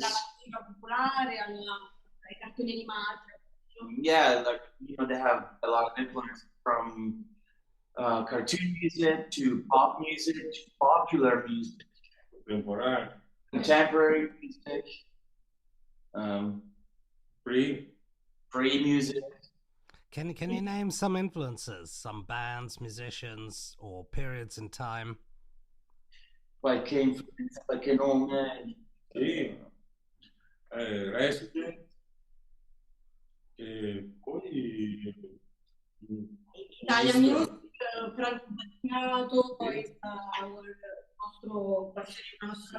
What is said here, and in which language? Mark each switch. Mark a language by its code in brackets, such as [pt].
[it] Dalla musica popolare ai cartoni animati. [en] Yeah, they have a lot of influence from cartoon music to pop music to popular music, contemporary music, free music. Can you name some influences, some bands, musicians, or periods in time? [it] Qualche influenza, qualche nome Sì, Resident, e poi Italia Music, Franco Battiato, poi sta il nostro la nostra